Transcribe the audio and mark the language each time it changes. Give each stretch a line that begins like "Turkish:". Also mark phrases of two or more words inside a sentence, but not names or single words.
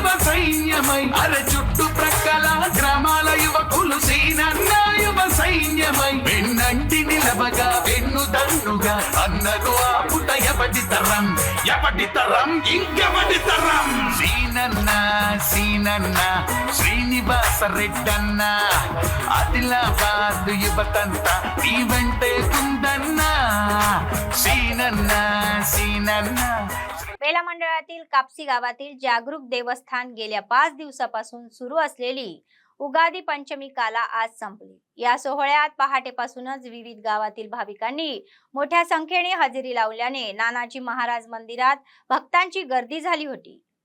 Telugu: సైన్యమై అరే చుట్టుప్రక్కల గ్రామాల యువకులు సీనన్న యువ సైన్యమై వెన్నంటి నిలవగా వెన్ను దన్నుగా అన్నను ఆపుట ఎవడి తరం ఇంకెవడి తరం సీనన్న సీనన్న శ్రీనివాస రెడ్డన్న ఆదిలాబాద్ యువతంతా నీ వెంటే కుందన్నా సీనన్న సీనన్న.
Marathi: बेला मंडळातील कापसी गावातील जागरूक देवस्थान गेल्या 5 दिवसापासून सुरू असलेली उगादी पंचमी काला आज संपली. या सोहळ्यात पहाटेपासूनच विविध गावातील भाविकांनी मोठ्या संख्येने हजेरी लावल्याने नानाजी महाराज मंदिरात भक्तांची गर्दी झाली होती.